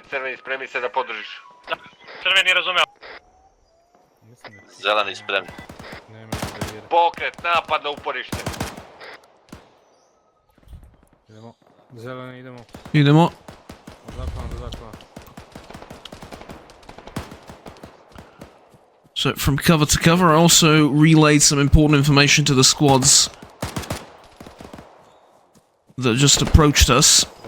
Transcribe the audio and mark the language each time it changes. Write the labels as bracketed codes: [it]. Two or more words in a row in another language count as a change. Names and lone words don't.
[sr] Crveni, spremi se da podržiš. Crveni razumeo. Zeleni spremni. Pokret, napad na uporište. Idemo. Zeleni, idemo. Idemo. Zakon. [en] So from cover to cover, I also relayed some important information to the squads that just approached us.